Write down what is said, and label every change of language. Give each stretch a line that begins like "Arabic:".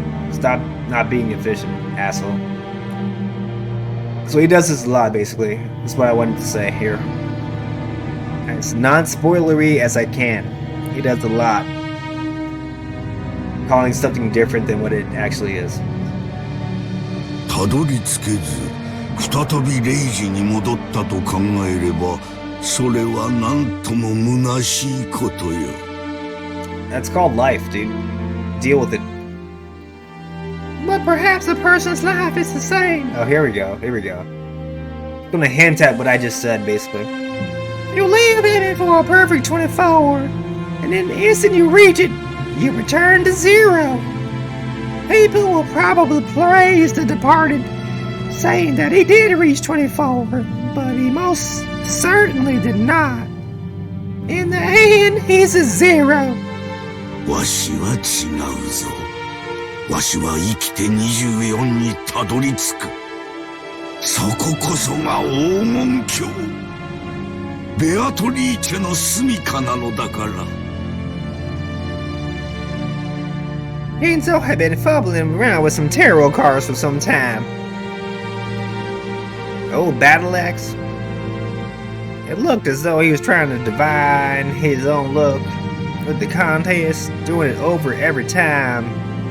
English: Stop not being efficient, asshole. So he does this a lot, basically. That's what I wanted to say here. As non-spoilery as I can. He does a lot. Calling something different than what it actually is.
Japanese: たどり着けず、再び0時に戻ったと考えれば、それはなんとも虚しいことよ。
English: That's called life, dude. Deal with it. But perhaps a person's life is the same. Oh, here we go. Here we go. I'm gonna hint at what I just said, basically. You live in it for a perfect 24, and in the instant you reach it, you return to 0. People will probably praise the departed, saying that he did reach 24, but he most certainly did not. In the end, he's a 0.
Japanese: わしは違うぞ。わしは生きて24にたどり着く。そここそが黄金鏡。ベアトリーチェの住処なのだから。
English: Enzo had been fumbling around with some tarot cards for some time. Oh, battle axe. It looked as though he was trying to divine his own look, with the contest, doing it over every time.